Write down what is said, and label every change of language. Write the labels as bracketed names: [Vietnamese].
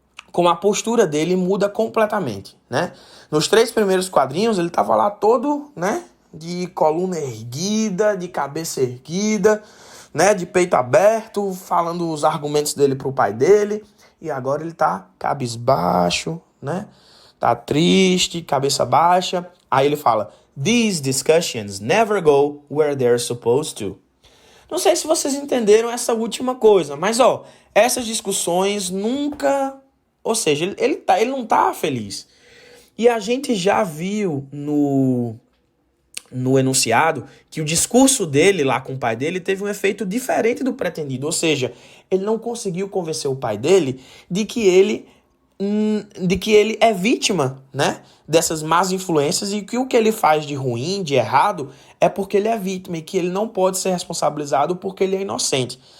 [Portuguese] como a postura dele muda completamente, né? Nos 3 primeiros quadrinhos, ele tava lá todo, né, de coluna erguida, de cabeça erguida, né, de peito aberto, falando os argumentos dele pro pai dele, e agora ele tá cabisbaixo, né? Tá triste, cabeça baixa. Aí ele fala: [English] "These discussions never go where they're supposed to." [Portuguese] Não sei se vocês entenderam essa última coisa, mas essas discussões nunca, ou seja, ele não tá feliz. E a gente já viu no enunciado que o discurso dele lá com o pai dele teve um efeito diferente do pretendido, ou seja, ele não conseguiu convencer o pai dele de que ele é vítima, né, dessas más influências e que o que ele faz de ruim, de errado, é porque ele é vítima e que ele não pode ser responsabilizado porque ele é inocente.